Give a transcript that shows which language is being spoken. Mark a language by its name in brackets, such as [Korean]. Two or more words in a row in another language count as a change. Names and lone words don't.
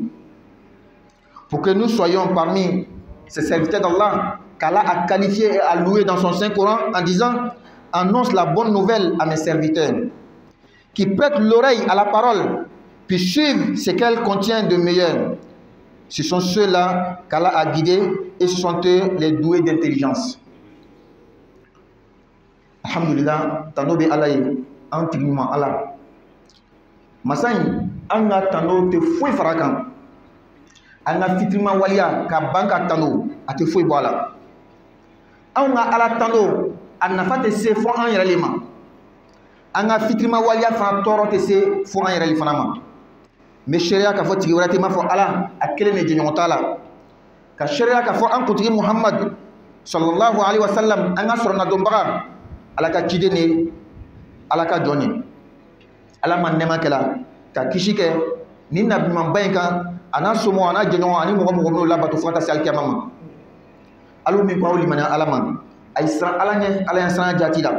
[French] Pour que nous soyons parmi ces serviteurs d'Allah qu'Allah a qualifiés et alloués dans son Saint-Coran en disant: annonce la bonne nouvelle à mes serviteurs, qui prêtent l'oreille à la parole, puis suivent ce qu'elle contient de meilleur. Ce sont ceux-là qu'Allah a guidés et ce sont eux les doués d'intelligence. [Bambara] Alhamdulillah, tanobe Allah, antignement Allah. Masan an ka tano te foyi fara kan. An ka fitirima waliya ka ban ka tano a te foyi bɔ a la. An ka ala tano a nafa tɛ se fo an yɛrɛ le ma. An ka fitirima waliya fana tɔɔrɔ tɛ se fo an yɛrɛ le fana ma. Mais sariya k'a fɔ tigi wɛrɛ tɛ, m'a fɔ ala a kelen de jɛɲɔgɔn t'a la. Ka sariya k'a fɔ an kuntigi Muhammad [Arabic] صلى الله عليه وسلم [Bambara] an ka sɔrɔna dɔnbaga ala ka ciden de ala ka jɔn ye. Ala ma nɛma kɛla ka kisi kɛ ni nabiɲumanba in kan a n'a somɔgɔ a n'a jɛɲɔgɔn ani mɔgɔ mɔgɔ minnu labato fo ka taa se alikiyama ma. Alu min ko aw limaniya ala ma a ye siran ala ɲɛ, ala ɲɛ siran jati la.